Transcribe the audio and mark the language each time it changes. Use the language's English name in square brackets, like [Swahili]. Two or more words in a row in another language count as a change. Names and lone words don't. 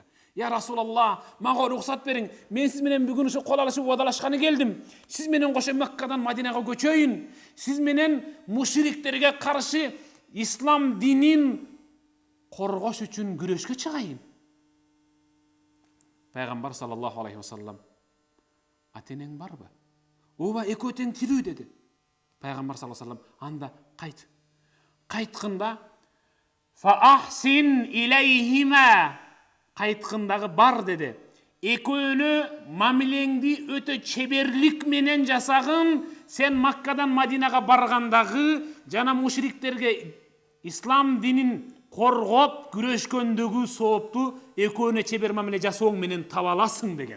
[Arabic] يا رسول الله, [Kyrgyz] мага рухсат бериң. Мен сиз менен бүгүн ушу кол алышып уадалашканы келдим. Сиз менен кошо Меккадан Мадинага көчөйүн. Сиз менен мушриктерге каршы ислам динин коргош үчүн күрөшкө чыгайын. Пайгамбар [Arabic] صلى الله عليه وسلم: [Kyrgyz] ата энең барбы? Ооба, экөө тең тирүү деди. Пайгамбар [Arabic] صلى الله عليه وسلم: [Kyrgyz] анда кайт. Кайткында [Arabic] فأحسن إليهما. [Kyrgyz] Кайткындагы бар деди. Экөөнү мамилеңди өтө чеберлик менен жасагын, сен Маккадан Мадинага баргандагы жана мушриктерге ислам динин коргоп күрөшкөндөгү соопту экөөнө чебер мамиле жасооң менен таба аласың деген.